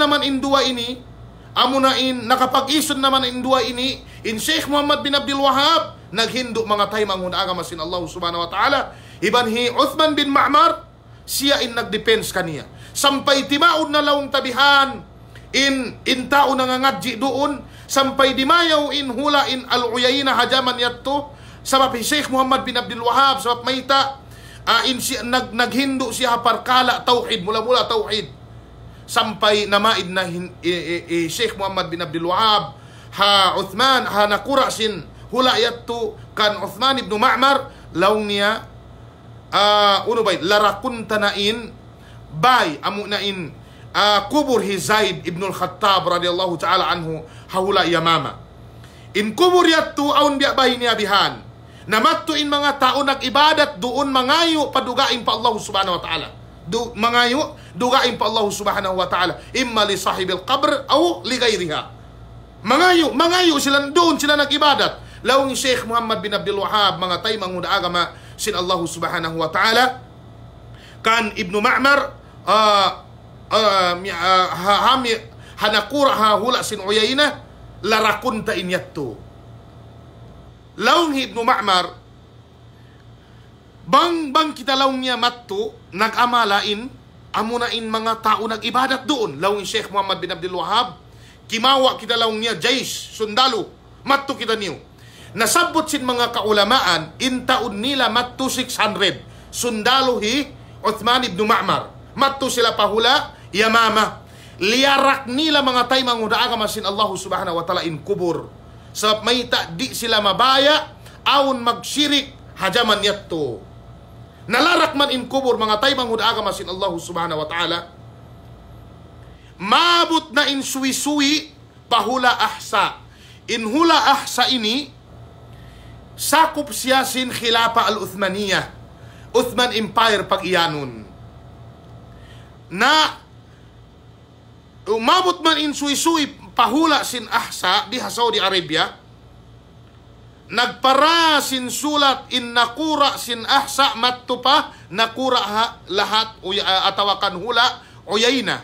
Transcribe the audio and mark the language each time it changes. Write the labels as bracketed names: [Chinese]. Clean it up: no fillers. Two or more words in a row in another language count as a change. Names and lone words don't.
[Tausug] naman in dua ini amunain nakapag-ison naman in dua ini in Sheikh Muhammad bin Abdul Wahhab naghindo mga tay manghuna agama sin [Arabic] Allah subhanahu wa ta'ala [Tausug] iban hi Uthman bin Ma'mar siya in nagdepends kaniya sampay timaod na laong tabihan in tao nangangadji doon sampai dimayaw in hula in al-Uyayna hajaman yatto Sabab Sheikh Muhammad bin Abdul Wahhab, sabab mayta, naghindo siya parkala tauhid, mula-mula tauhid. Sampai namaid na Sheikh Muhammad bin Abdul Wahhab, ha Uthman, ha nakura sin hula yattu kan Uthman ibn Ma'mar, laung niya, uno bay, larakun tanain, bay, amunain, kubur hi Zaid ibn al-Khattab [Arabic] radiyallahu ta'ala anhu, [Tausug] hahula yamama. In kubur yattu, aun biya bay niya bihan. Namattu in mga tao nag-ibadat doon mangayo padugain pa [Arabic] Allah subhanahu wa ta'ala. [Tausug] Mangayo, dugain pa [Arabic] Allah subhanahu wa ta'ala. Imma li sahibil qabr o li gayriha. [Tausug] Mangayo sila doon, sila nag-ibadat. Lawang Sheikh Muhammad bin Abdul Wahhab, mga tay manguda agama sin [Arabic] Allah subhanahu wa ta'ala. [Tausug] Kan Ibnu Ma'mar, hanakura hahula sin Uyayna, larakunta inyatto. Laung Ibnu Ma'mar, bang kita laung niya matto, nag-amalain, amunain mga tao nag-ibadat doon. Laung Sheikh Muhammad bin Abdul Wahhab, kimawa kita laung niya, jaysh, sundalo, matto kita niyo. Nasabot sin mga kaulamaan, intaon nila matto 600. Sundalo hi Uthman ibn Ma'mar. Matto sila pahula, yamama. Liyarak nila mga tay manguda agama sin [Arabic] Allah subhanahu wa ta'ala [Tausug] in kubur. Sebab mayta di sila mabaya, aun magsirik, hajaman yatto. Nalarak man in kubur, mga tay manguda agama sin [Arabic] Allah subhanahu wa ta'ala. [Tausug] Mabot na in suwi-suwi, pahula ahsa. In hula ahsa ini, sakop siya sin [Arabic] khilapa al-Uthmaniyah, [Tausug] Uthman Empire pag-iyanon. Na umabot man in suwi-suwi pahula sin ahsa di Saudi Arabia, nagpara sin sulat in nakura sin ahsa matto pa nakura ha lahat atawakan hula Uyayna.